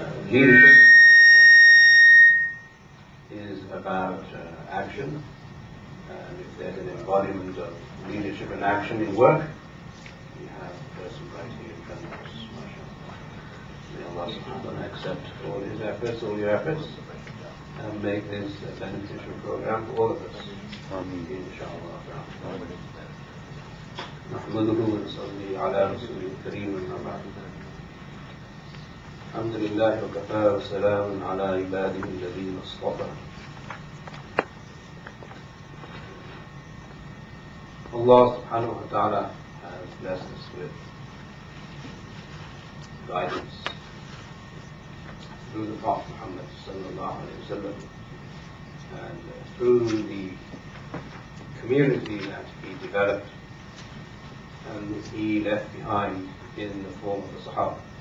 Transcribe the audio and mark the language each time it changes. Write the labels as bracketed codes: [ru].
[en] Leadership is about action, and if there's an embodiment of leadership and action in work, we have a person right here in front of us, mashallah. May Allah subhanahu wa ta'ala accept all his efforts, all your efforts, and make this a beneficial program for all of us. Inshallah. [ar] نحمده ونصلي على رسوله الكريم أما بعد. الحمد لله وكفى وسلام على عباده الذين اصطفى. [en] Allah subhanahu wa ta'ala has blessed us with guidance through the Prophet Muhammad sallallahu alayhi wa sallam, and through the community that he developed and he left behind in the form of the Sahaba.